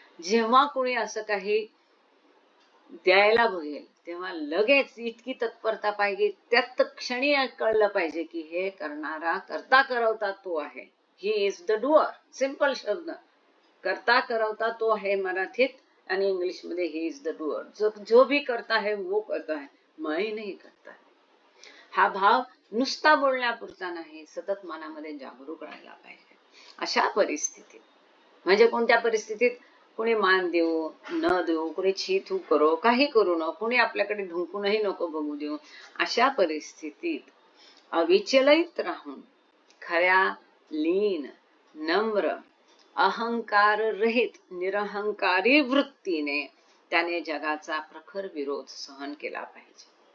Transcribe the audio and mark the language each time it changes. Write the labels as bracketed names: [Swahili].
[Marathi] जेव्हा कोणी असं काही द्यायला बघेल तेव्हा लगेच इतकी तत्परता पाहिजे, त्यात क्षणी कळलं पाहिजे की हे करणारा करता करवता तो आहे. [English] He is the doer. [Marathi] Simple शब्द, करता करवता तो आहे मराठीत, आणि इंग्लिश मध्ये [English] He is the doer. [Hindi] जो भी करता है वो करता है, मैं नहीं करता. [Marathi] हा भाव नुसता बोलण्यापुरता नाही, सतत मनामध्ये जागरूक राहायला पाहिजे. अशा परिस्थितीत, म्हणजे कोणत्या परिस्थितीत? कोणी मान देऊ न देऊ, कोणी छी थू करो, काही करू नको, कोणी आपल्याकडे ढुंकूनही नको बघू देऊ, अशा परिस्थितीत अविचलित राहून खऱ्या लीन नम्र अहंकार रहित निरहंकारी वृत्तीने त्याने जगाचा प्रखर विरोध सहन केला पाहिजे.